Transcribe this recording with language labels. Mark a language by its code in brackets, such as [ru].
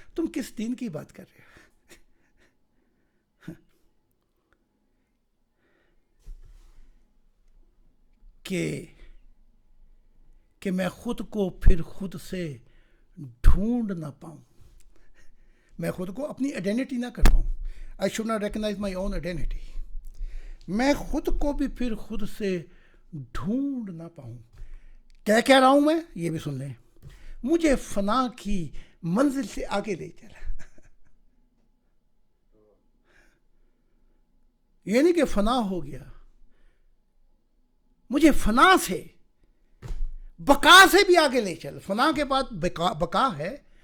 [ur] تم کس دین کی بات کر رہے ہو؟ کہ میں خود کو پھر خود سے ڈھونڈ نہ پاؤں, میں خود کو اپنی آئیڈینٹی نہ کر پاؤں. [en] I should not recognize my own identity. [ur] میں خود کو بھی پھر خود سے ڈھونڈ نہ پاؤں. کہہ رہا ہوں میں, یہ بھی سن لیں, مجھے فنا کی منزل سے آگے لے چلا. یہ نہیں کہ فنا ہو گیا, مجھے فنا سے بقا سے بھی آگے لے چل. فنا کے بعد بقا ہے,